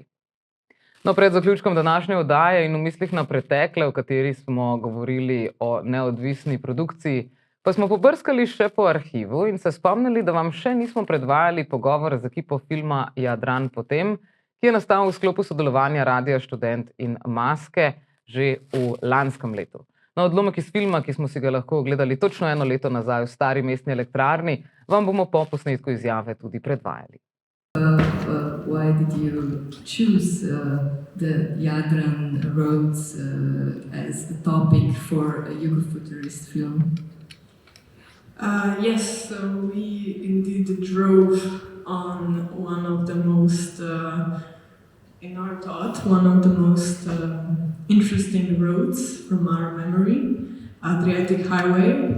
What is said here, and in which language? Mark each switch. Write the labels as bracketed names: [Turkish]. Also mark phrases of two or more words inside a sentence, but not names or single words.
[Slovenian] No, pred zaključkom današnje oddaje in v mislih na pretekle, v kateri smo govorili o neodvisni produkciji, pa smo pobrskali še po arhivu in se spomnili, da vam še nismo predvajali pogovor z ekipo filma Jadran potem, ki je nastal v sklopu sodelovanja Radia Študent in Maske že v lanskem letu. Na odlomek iz filma, ki smo si ga lahko ogledali točno 1 leto nazaj v Stari mestni elektrarni, vam bomo po posnetku izjave tudi predvajali. [English] Why did you choose the Jadran roads as a topic for a Yugofuturist film? Yes, so we indeed drove on one of the most, in our thought, one of the most interesting roads from our memory, Adriatic Highway.